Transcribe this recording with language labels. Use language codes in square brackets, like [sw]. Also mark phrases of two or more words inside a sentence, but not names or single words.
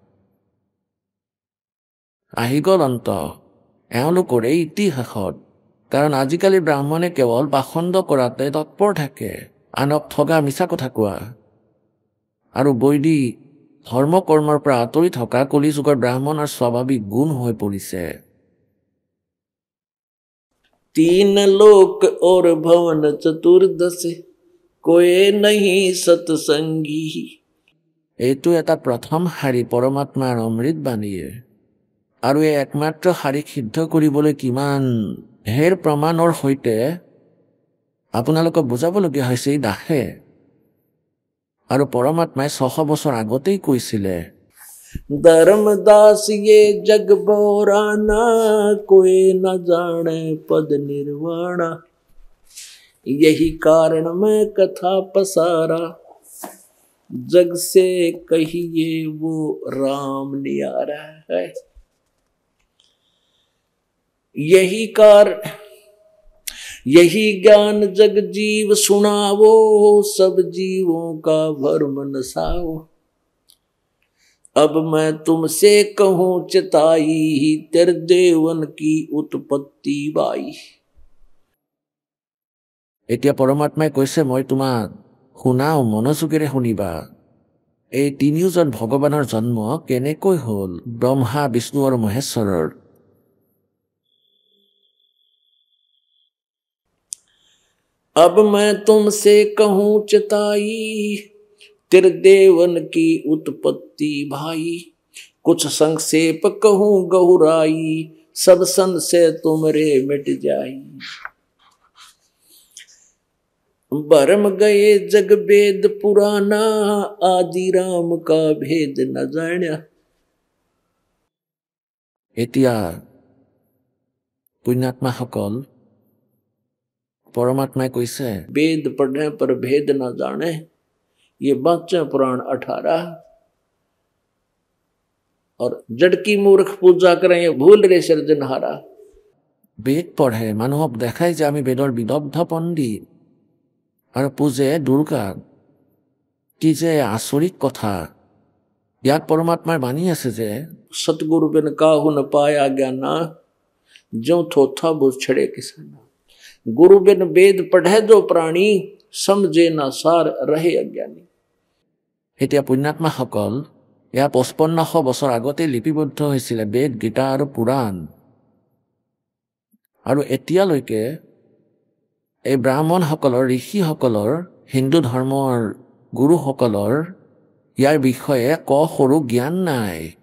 [as] আহি গ'ল অন্ত এওঁলোকৰ এই ইতিহাসত, কাৰণ আজিকালি ব্ৰাহ্মণে কেৱল পাখণ্ড কৰাতে তৎপৰ থাকে, আনক ঠগা, মিছা কথা কোৱা আৰু বৈদিক ধৰ্ম কৰ্মৰ পৰা আঁতৰি থকা কলিযুগৰ ব্ৰাহ্মণৰ স্বাভাৱিক গুণ হৈ পৰিছে। [hi] 3 लोक और भवन चतुर्दश कोई नहीं सत्संगी। [as] এইটো এটা প্ৰথম শাৰী পৰমাত্মাৰ অমৃত বাণীয়ে, আৰু এই একমাত্ৰ শাৰীক সিদ্ধ কৰিবলৈ কিমান ঢেৰ প্ৰমাণৰ সৈতে আপোনালোকক বুজাবলগীয়া হৈছে এই দাসে। আৰু পৰমাত্মাই 600 বছৰ আগতেই কৈছিলে, [hi] धर्मदास ये जग बोराना कोई न जाने पद निर्वाणा, यही कारण मैं कथा पसारा जग से कहिए वो राम न्यारा है। यही कार यही ज्ञान जग जीव सुनावो, सब जीवों का भरम नसाओ। अब मैं तुमसे कहूं चिताई, तेरे देवन की उत्पत्ति बाई। [as] এতিয়া পৰমাত্মাই কৈছে মই তোমাক শুনাও, মনোযোগেৰে শুনিবা। এই তিনিওজন ভগৱানৰ জন্ম কেনেকৈ হ'ল ব্ৰহ্মা, বিষ্ণু আৰু মহেশ্বৰৰ। [hi] अब मैं तुमसे कहूं चिताई, तेरे देवन की उत्पत्ति भाई। कुछ संक्षेप कहूं गहुराई, सब संशय तुमरे मिट जाई। भरम गए जग वेद पुराना, आदि राम का भेद न जान्या। [as] এতিয়া पुण्यात्माসকল परमात्माए কৈছে [hi] वेद पढ़ने पर भेद न जाने। ये वाच्य पुराण 18। और जड़ की मूर्ख पूजा करें, ये भूल रे सृजनहारा। [as] বেদ পঢ়ে মানুহক দেখায় যে আমি বেদৰ বিদগ্ধ পণ্ডিত আৰু পূজে দুৰ্গাক। কি যে আচৰিত কথা। ইয়াত পৰমাত্মাৰ বাণী আছে যে [hi] सतगुरु बिन काहू न पाया ज्ञाना, जो थोथा बुझ छड़े किसाना। गुरु बिन वेद पढ़े जो प्राणी, समझे ना सार रहे अज्ञानी। [as] এতিয়া পুণ্যাত্মাসকল এয়া 5500 বছৰ আগতে লিপিবদ্ধ হৈছিলে বেদ, গীতা আৰু পুৰাণ। আৰু এতিয়ালৈকে এই ব্ৰাহ্মণসকলৰ, ঋষিসকলৰ, হিন্দু ধৰ্মৰ গুৰুসকলৰ ইয়াৰ বিষয়ে সৰু জ্ঞান নাই।